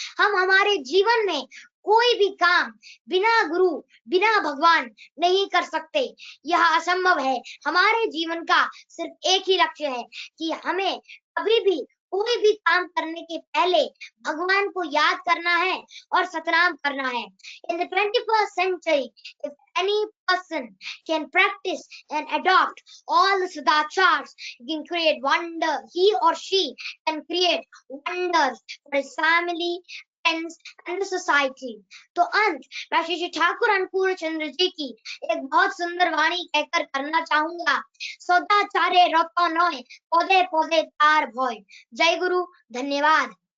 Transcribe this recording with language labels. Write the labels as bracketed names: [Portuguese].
[Hindi] हम हमारे जीवन में कोई भी काम बिना गुरु, बिना भगवान नहीं कर सकते, यह असंभव है। हमारे जीवन का सिर्फ एक ही लक्ष्य है कि हमें कभी भी कोई भी काम करने के पहले भगवान को याद करना है और सतनाम करना है। [English] In the 21st century, if any person can practice and adopt all the sadachars, he can create wonder. He or she can create wonders for his family, friends and the society. [Hindi] तो अंत मैं श्री ठाकुर अनुकूल चंद्र जी की एक बहुत सुंदर वाणी कहकर करना चाहूंगा। [Bangla] सदाचारे रतो नोय, पौधे पौधे तार भोय। [Hindi] जय गुरु, धन्यवाद।